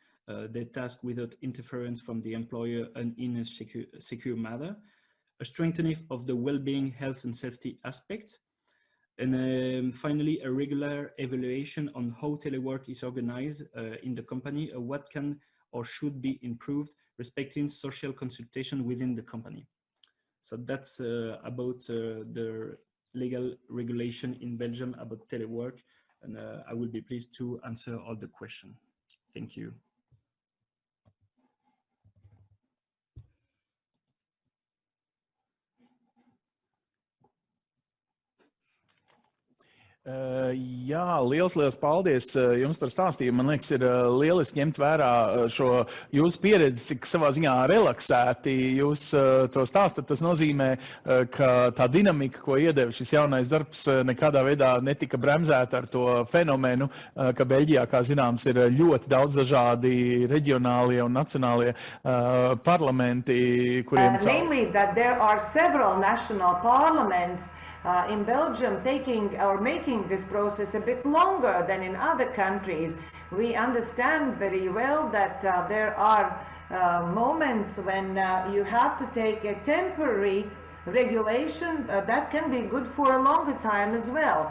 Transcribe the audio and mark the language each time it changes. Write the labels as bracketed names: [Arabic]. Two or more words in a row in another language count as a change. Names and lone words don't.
[English] their task without interference from the employer and in a secure manner, a strengthening of the well-being, health and safety aspect, and finally a regular evaluation on how telework is organized in the company, what can or should be improved, respecting social consultation within the company. So that's about the legal regulation in Belgium about telework, and I will be pleased to answer all the questions. Thank you. [Latvian] Jā, liels paldies jums par stāstījumu. Man liekas, ir lieliski ņemt vērā šo jūsu pieredzi, cik savā ziņā relaksēti jūs to stāstat. Tas nozīmē, ka tā dinamika, ko iedeva šis jaunais darbs, nekādā veidā netika bremzēta ar to fenomenu, ka Beļģijā, kā zināms, ir ļoti daudz dažādi reģionālie un nacionālie parlamenti, kuriem [English] namely that there are several national parliaments in Belgium making this process a bit longer than in other countries. We understand very well that there are moments when you have to take a temporary regulation that can be good for a longer time as well.